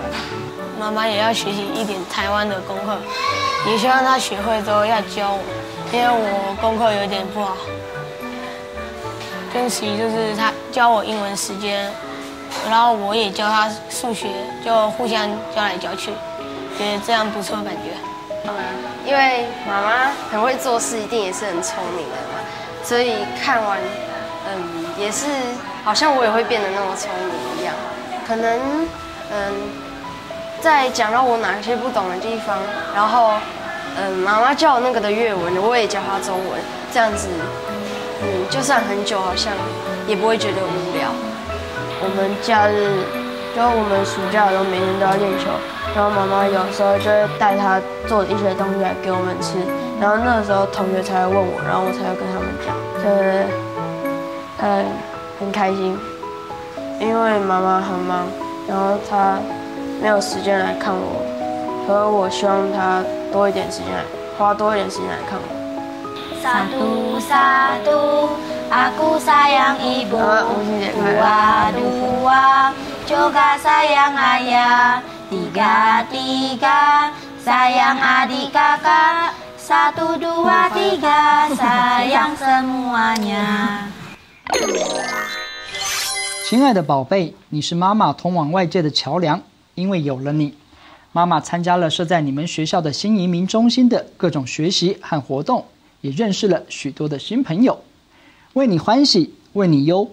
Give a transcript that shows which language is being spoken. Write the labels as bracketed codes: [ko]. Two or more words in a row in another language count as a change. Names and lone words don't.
[zh] 媽媽也要學習一點台灣的功課，也希望他學會之後要教我，因為我功課有點不好。跟其就是他教我英文時間，然後我也教他數學，就互相教來教去，覺得這樣不錯感覺。因為媽媽很會做事，一定也是很聰明的嘛，所以看完，也是好像我也會變得那麼聰明一樣。可能，在講到我哪些不懂的地方，然後，媽媽教我那個的粵文，我也教她中文，這樣子。就算很久，好像也不會覺得無聊。我們假日，就我們暑假的時候每天都要練球，然後媽媽有時候就會帶她做一些東西來給我們吃，然後那個時候同學才會問我，然後我才會跟他們講，就是很開心，因為媽媽很忙，然後她沒有時間來看我，所以我希望她多一點時間，花多一點時間來看我。 [id] Satu satu, aku sayang ibu. Dua dua, juga sayang ayah. Tiga tiga, sayang adik kakak. Satu dua tiga, sayang semuanya. [zh] 亲爱的宝贝，你是妈妈通往外界的桥梁，因为有了你，妈妈参加了设在你们学校的新移民中心的各种学习和活动。也认识了许多的新朋友，为你欢喜，为你忧。